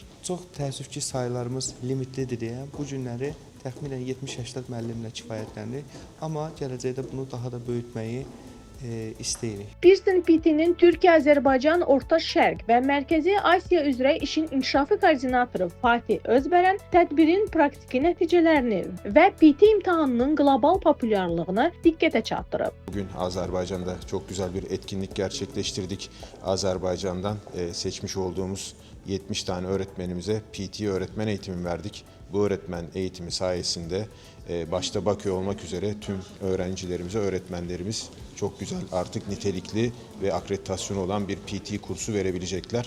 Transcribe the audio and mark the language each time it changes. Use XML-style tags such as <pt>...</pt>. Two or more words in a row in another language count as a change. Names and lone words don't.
<az>Çox təəssüf ki, sayılarımız limitlidir deyə bu günləri təxminən 70-80 müəllimlə kifayətləndik, amma gələcəkdə bunu daha da böyütməyi istəyirik. Pearson PT-nin Türkiyə, Azərbaycan, Orta Şərq və Mərkəzi Asiya üzrə işin inkişafı koordinatoru Fatih Özbərən tədbirin praktiki nəticələrini və PT imtahanının qlobal populyarlığını diqqətə çatdırıb.</az> <tr>Bugün Azerbaycan'da çok güzel bir etkinlik gerçekleştirdik. Azerbaycan'dan seçmiş olduğumuz 70 tane öğretmenimize PT öğretmen eğitimi verdik. Bu öğretmen eğitimi sayesinde başta Bakü olmak üzere tüm öğrencilerimize, öğretmenlerimiz çok güzel artık nitelikli ve akreditasyonu olan bir PT kursu verebilecekler.</tr>